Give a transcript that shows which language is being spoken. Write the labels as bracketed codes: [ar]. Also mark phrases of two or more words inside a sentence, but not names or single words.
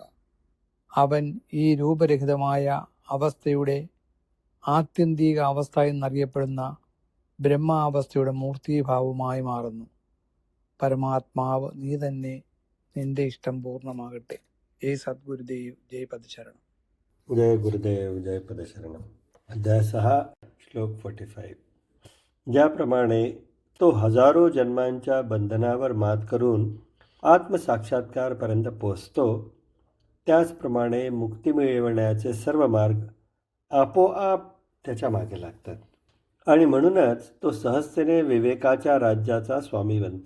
[ml] അവൻ ഈ രൂപരഹിതമായ അവസ്ഥയുടെ ആത്യന്തിക അവസ്ഥ എന്നറിയപ്പെടുന്ന ബ്രഹ്മാവസ്ഥയുടെ മൂർത്തീഭാവമായി മാറുന്നു. പരമാത്മാവ് നീ തന്നെ, നിന്റെ ഇഷ്ടം പൂർണ്ണമാകട്ടെ. ജയ് സദ്ഗുരുദേവ്, ജയ് പദശരണം. [mr] जय गुरुदेव, जय पदशरणम. अध्याय 6 श्लोक 45. ज्याप्रमाणे तो हजारो जन्मांच्या बंधनावर मात करून आत्मसाक्षात्कारपर्यंत पोचतो, त्याचप्रमाणे मुक्ती मिळवण्याचे सर्व मार्ग आपोआप त्याच्या मागे लागतात आणि म्हणूनच तो सहजतेने विवेकाच्या राज्याचा स्वामी बनतो.